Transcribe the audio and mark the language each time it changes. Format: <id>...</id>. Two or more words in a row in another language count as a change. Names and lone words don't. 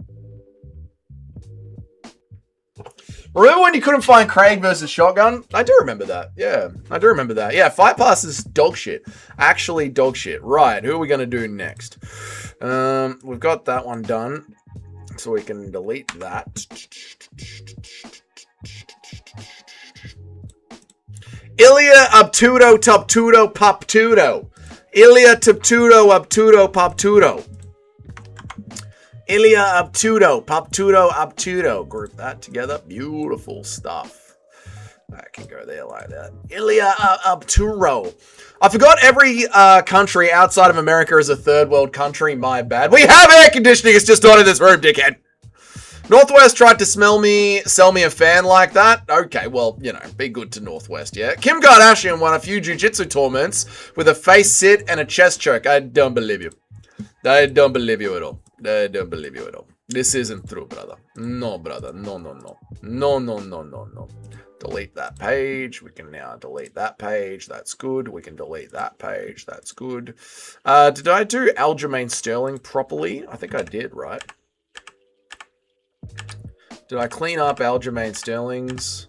<en>Remember when you couldn't find Craig versus Shotgun? I do remember that. Yeah, I do remember that. Yeah, Fight Pass is dog shit. Actually dog shit. Right, who are we going to do next? We've got that one done, so we can delete that. Ilya Abtudo Tuptudo Poptudo. Ilya Tuptudo Abtudo Poptudo. Ilya Abtudo, Poptudo, Abtudo. Group that together. Beautiful stuff. I can go there like that. Ilya Abtudo. I forgot every country outside of America is a third world country. My bad. We have air conditioning. It's just not in this room, dickhead. Northwest tried to sell me a fan like that. Okay, well, you know, be good to Northwest, yeah? Kim Kardashian won a few jiu-jitsu tournaments with a face sit and a chest choke. I don't believe you. I don't believe you at all. I don't believe you at all. This isn't true, brother. No, brother. No, no, no. No, no, no, no, no. Delete that page. We can now delete that page. That's good. We can delete that page. That's good. Did I do Aljamain Sterling properly? I think I did, right? Did I clean up Aljamain Sterling's?</en>